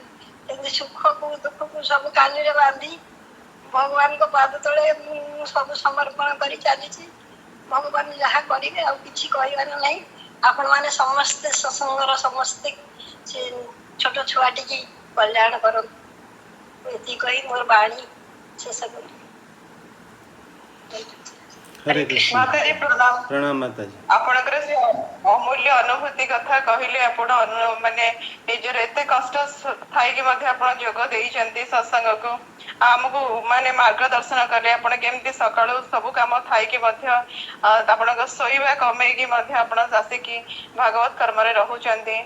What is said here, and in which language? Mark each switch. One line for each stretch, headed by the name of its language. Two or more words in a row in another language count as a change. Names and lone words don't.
Odia: ଏମିତି ସୁଖକୁ ଦୁଃଖକୁ ସବୁ କାନିରେ ବାନ୍ଧି ଭଗବାନଙ୍କ ପାଦ ତଳେ ମୁଁ ସବୁ ସମର୍ପଣ କରି ଚାଲିଛି। ଭଗବାନ ଯାହା କରିବେ ଆଉ କିଛି କହିବାର ନାହିଁ। ଆପଣ ମାନେ ସମସ୍ତେ ସତ୍ସଙ୍ଗର ସମସ୍ତେ ସେ ଛୋଟ ଛୁଆଟିକି କଲ୍ୟାଣ କରନ୍ତୁ। ଏତିକି କହି ମୋର ବାଣୀ ଶେଷ କଲି।
Hindi: हरे कृष्ण।
Odia: ମାତାଜୀ ପ୍ରଣାମ।
Hindi: प्रणाम माता जी।
Odia: ଆପଣଙ୍କର ସେ ଅମୂଲ୍ୟ ଅନୁଭୂତି କଥା କହିଲେ। ଆପଣ ମାନେ ନିଜର ଏତେ କଷ୍ଟ ଥାଇକି ମଧ୍ୟ ଆପଣ ଯୋଗ ଦେଇଛନ୍ତି ସତ୍ସଙ୍ଗକୁ। ଆମକୁ ମାନେ ମାର୍ଗଦର୍ଶନ କଲେ ଆପଣ କେମିତି ସକାଳୁ ସବୁ କାମ ଥାଇକି ମଧ୍ୟ ଆପଣଙ୍କ ଶୋଇବା କମେଇକି ମଧ୍ୟ ଆପଣ ଆସିକି ଭାଗବତ କର୍ମରେ ରହୁଛନ୍ତି।